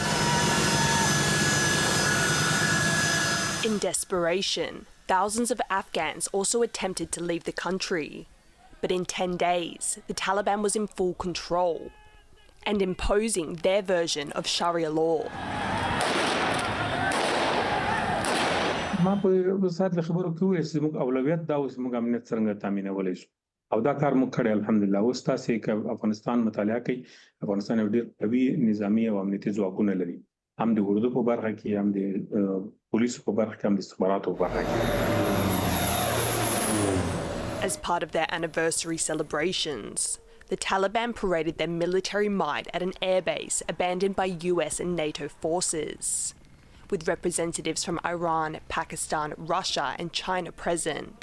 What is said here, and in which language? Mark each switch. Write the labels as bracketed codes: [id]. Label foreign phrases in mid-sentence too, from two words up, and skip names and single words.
[en] In desperation, thousands of Afghans also attempted to leave the country. But in 10 days, the Taliban was in full control and imposing their version of Sharia law. [ps] ما په سات له خبرو کې وې چې موږ اولویت دا اوس موږ امنیت څنګه تامینولای شو او دا کار موږ کړی الحمدلله اوس تاسو کې افغانستان مطالعه کوي افغانستان یو ډېر قوي نظامی او امنیتي ځواکونه لري هم د اردو په برخه کې هم د پولیسو په برخه کې هم د استخباراتو په برخه کې. [en] As part of their anniversary celebrations, the Taliban paraded their military might at an airbase abandoned by US and NATO forces, with representatives from Iran, Pakistan, Russia and China present.